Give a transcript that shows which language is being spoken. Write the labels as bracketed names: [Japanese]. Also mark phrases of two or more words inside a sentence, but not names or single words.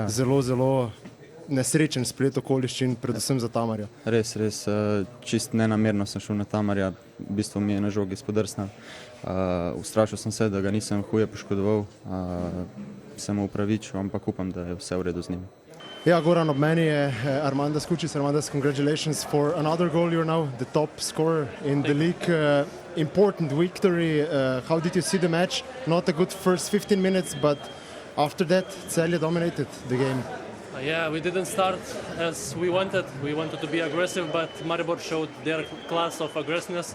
[Slovenian] Zelo nesrečen splet okoliščin, predvsem za Tamarja. Res, čist nenamerno sem šel na Tamarja, v bistvu mi je na žogi spodrsnil. Ustrašil sem se, da ga nisem huje poškodoval, sem mu upravičil, ampak upam, da je vse v redu z njim. Ja, Goran, ob meni je Armandas Kučić. [English] Armandas, congratulations for another goal. You're now the top scorer in the league. Important victory. How did you see the match? Not a good first 15 minutes, but after that, Celje dominated the game. Yeah, we didn't start as we wanted. We wanted to be aggressive, but Maribor showed their class of aggressiveness.